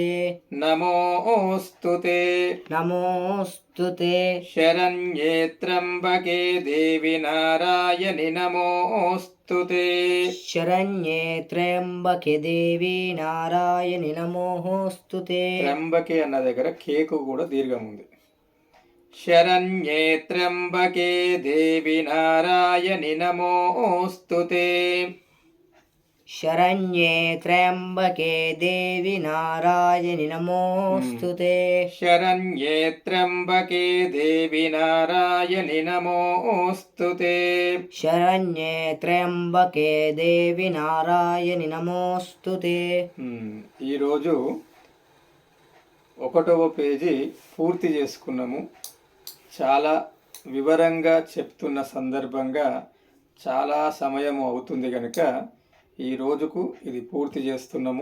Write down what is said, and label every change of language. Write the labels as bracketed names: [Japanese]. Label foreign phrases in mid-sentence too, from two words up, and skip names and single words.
[Sanskrit] नमोऽस्तु ते। नमोऽस्तु ते। शरण्ये त्र्यम्बके देवि नारायणि नमोऽस्तु ते। शरण्ये त्र्यम्बके देवी नारायणि नमोऽस्तु ते। [Telugu] त्र्यम्बके అన్న దగ్గర కేకు కూడా దీర్ఘం ఉంది. [Sanskrit] शरण्ये त्र्यम्बके देवि नारायणि नमोऽस्तु ते। शरण्ये त्र्यम्बके देवि नारायणि नमोऽस्तु ते। शरण्ये त्र्यम्बके देवि नारायणि नमोऽस्तु ते। शरण्ये त्र्यम्बके देवि नारायणि नमोऽस्तु ते। [Telugu] ఈరోజు 1వ పేజీ పూర్తి చేసుకున్నాము. చాలా వివరంగా చెప్తున్న సందర్భంగా చాలా సమయం అవుతుంది కనుక ఈ రోజుకు ఇది పూర్తి చేస్తున్నాము.